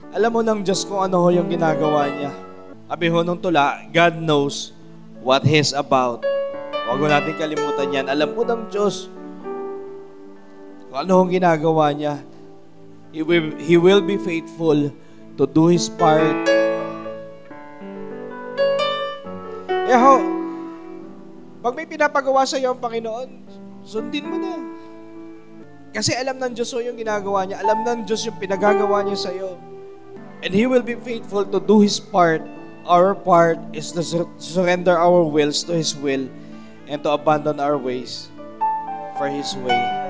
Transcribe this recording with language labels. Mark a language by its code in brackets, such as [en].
[tl] Alam mo ng Diyos kung ano ho yung ginagawa niya. Sabi ho nung tula, [en] God knows what He's about. [tl] Huwag natin kalimutan yan. Alam mo ng Diyos kung ano ang ginagawa niya. [en] He will be faithful to do His part. [tl] Pag may pinapagawa sa iyo ang Panginoon, sundin mo na. Kasi alam ng Diyos yung ginagawa niya. Alam ng Diyos yung pinagagawa niya sa iyo. [en] And He will be faithful to do His part. Our part is to surrender our wills to His will and to abandon our ways for His way.